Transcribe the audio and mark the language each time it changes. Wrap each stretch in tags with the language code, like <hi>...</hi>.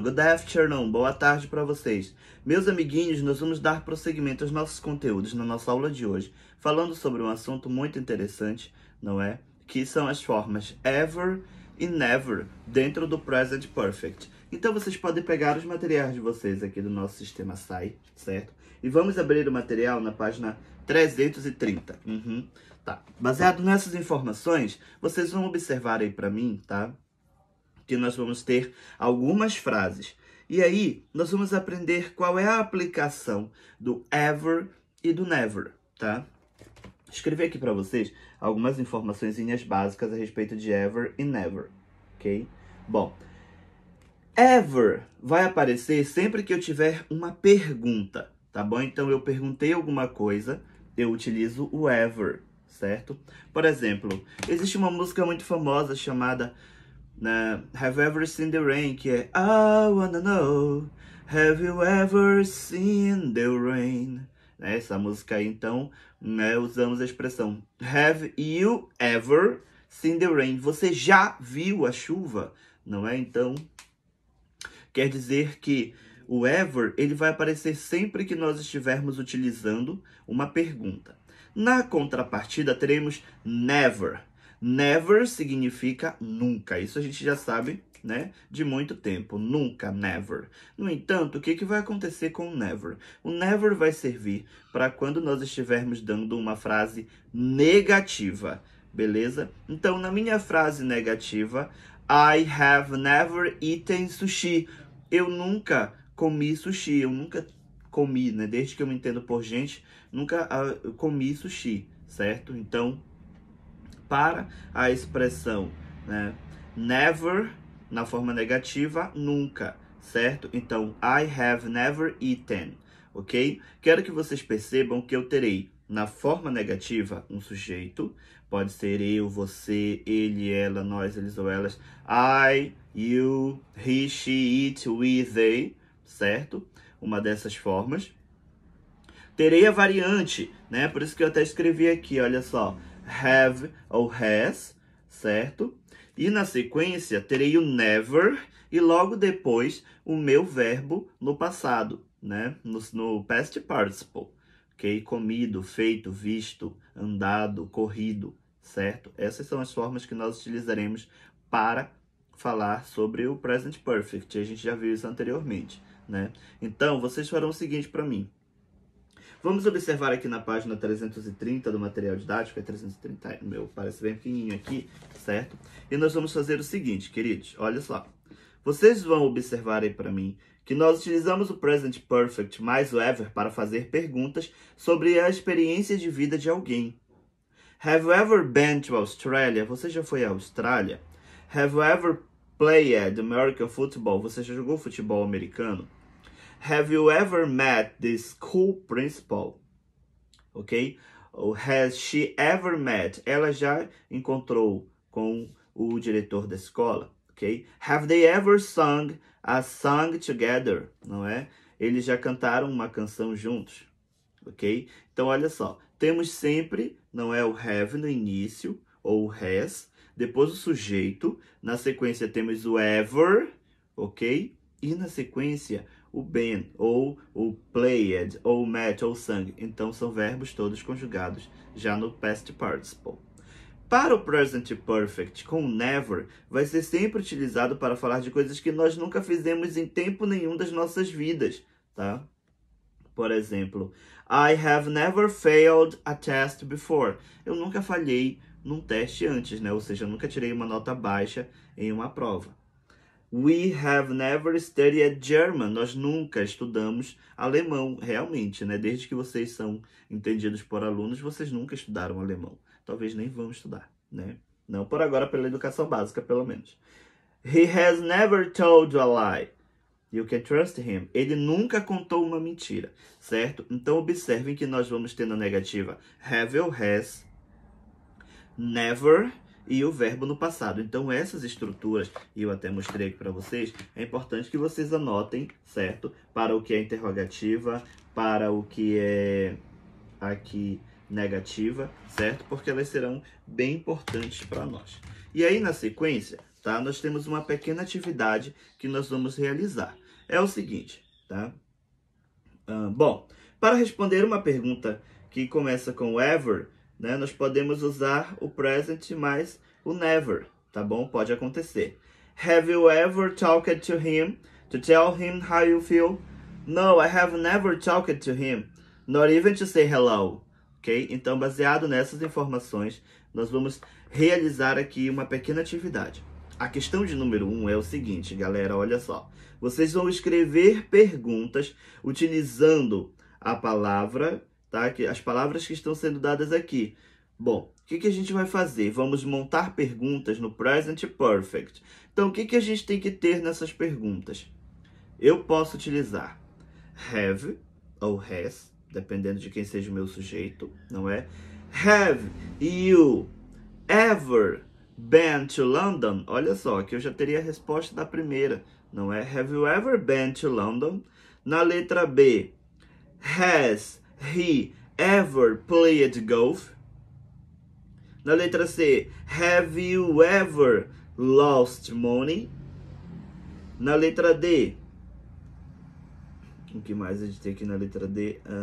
<en>Good afternoon,</en> <pt>boa tarde para vocês. Meus amiguinhos, nós vamos dar prosseguimento aos nossos conteúdos na nossa aula de hoje, falando sobre um assunto muito interessante, não é? Que são as formas ever e never dentro do present perfect. Então vocês podem pegar os materiais de vocês aqui do nosso sistema SAI, certo? E vamos abrir o material na página 330. Tá. Baseado nessas informações, vocês vão observar aí para mim, tá? Que nós vamos ter algumas frases. E aí, nós vamos aprender qual é a aplicação do ever e do never, tá? Escrevi aqui para vocês algumas informaçõezinhas básicas a respeito de ever e never, ok? Bom, ever vai aparecer sempre que eu tiver uma pergunta, tá bom? Então, eu perguntei alguma coisa, eu utilizo o ever, certo? Por exemplo, existe uma música muito famosa chamada Have You Ever Seen the Rain? Que é</pt> <en>I wanna know, have you ever seen the rain?</en> <pt>Essa música aí, então, usamos a expressão Have you ever seen the rain? Você já viu a chuva? Não é? Então, quer dizer que o ever, ele vai aparecer sempre que nós estivermos utilizando uma pergunta. Na contrapartida, teremos never. Never significa nunca. Isso a gente já sabe, né? De muito tempo. Nunca, never. No entanto, o que vai acontecer com o never? O never vai servir para quando nós estivermos dando uma frase negativa, beleza? Então, na minha frase negativa,</pt> <en>I have never eaten sushi.</en> <pt>Eu nunca comi sushi. Eu nunca comi, né? Desde que eu me entendo por gente, nunca comi sushi, certo? Então, para a expressão, né, never, na forma negativa, nunca, certo?</pt> <en>Então, I have never eaten, ok?</en> <pt>Quero que vocês percebam que eu terei, na forma negativa, um sujeito. Pode ser eu, você, ele, ela, nós, eles ou elas.</pt> <en>I, you, he, she, it, we, they, certo?</en> <pt>Uma dessas formas. Terei a variante, né? Por isso que eu até escrevi aqui, olha só. Have ou has, certo? E na sequência, terei o never e logo depois o meu verbo no passado, né? No past participle, ok? Comido, feito, visto, andado, corrido, certo? Essas são as formas que nós utilizaremos para falar sobre o present perfect. A gente já viu isso anteriormente, né? Então, vocês farão o seguinte para mim. Vamos observar aqui na página 330 do material didático, é 330, meu, parece bem pequenininho aqui, certo? E nós vamos fazer o seguinte, queridos, olha só. Vocês vão observar aí para mim que nós utilizamos o present perfect mais o ever para fazer perguntas sobre a experiência de vida de alguém.</pt> <en>Have you ever been to Australia?</en> <pt>Você já foi à Austrália?</pt> <en>Have you ever played American football?</en> <pt>Você já jogou futebol americano?</pt> <en>Have you ever met the school principal? Ok? Ou has she ever met?</en> <pt>Ela já encontrou com o diretor da escola. Ok?</pt> <en>Have they ever sung a song together?</en> <pt>Não é? Eles já cantaram uma canção juntos. Ok? Então, olha só. Temos sempre, não é, o have no início, ou o has. Depois o sujeito. Na sequência temos o ever. Ok? E na sequência o been, ou o played, ou met, ou sung. Então, são verbos todos conjugados já no past participle. Para o present perfect, com never, vai ser sempre utilizado para falar de coisas que nós nunca fizemos em tempo nenhum das nossas vidas, tá? Por exemplo,</pt> <en>I have never failed a test before.</en> <pt>Eu nunca falhei num teste antes, né? Ou seja, eu nunca tirei uma nota baixa em uma prova.</pt> <en>We have never studied German.</en> <pt>Nós nunca estudamos alemão, realmente, né? Desde que vocês são entendidos por alunos, vocês nunca estudaram alemão. Talvez nem vão estudar, né? Não por agora, pela educação básica, pelo menos.</pt> <en>He has never told a lie. You can trust him.</en> <pt>Ele nunca contou uma mentira, certo? Então, observem que nós vamos ter na negativa have ou has, never e o verbo no passado. Então, essas estruturas, e eu até mostrei aqui para vocês, é importante que vocês anotem, certo? Para o que é interrogativa, para o que é aqui negativa, certo? Porque elas serão bem importantes para nós. E aí, na sequência, tá? Nós temos uma pequena atividade que nós vamos realizar. É o seguinte, tá? Bom, para responder uma pergunta que começa com ever, né, nós podemos usar o present mais o never, tá bom? Pode acontecer.</pt> <en>Have you ever talked to him to tell him how you feel? No, I have never talked to him, not even to say hello. Ok?</en> <pt>Então, baseado nessas informações, nós vamos realizar aqui uma pequena atividade. A questão de número 1 é o seguinte, galera, olha só. Vocês vão escrever perguntas utilizando a palavra, tá? As palavras que estão sendo dadas aqui. Bom, o que a gente vai fazer? Vamos montar perguntas no Present Perfect. Então, o que a gente tem que ter nessas perguntas? Eu posso utilizar have ou has, dependendo de quem seja o meu sujeito, não é?</pt> <en>Have you ever been to London?</en> <pt>Olha só, aqui eu já teria a resposta da primeira, não é?</pt> <en>Have you ever been to London?</en> <pt>Na letra B,</pt> <en>has he ever played golf?</en> <pt>Na letra C,</pt> <en>have you ever lost money?</en> <pt>Na letra D, o que mais a gente tem aqui na letra D?</pt>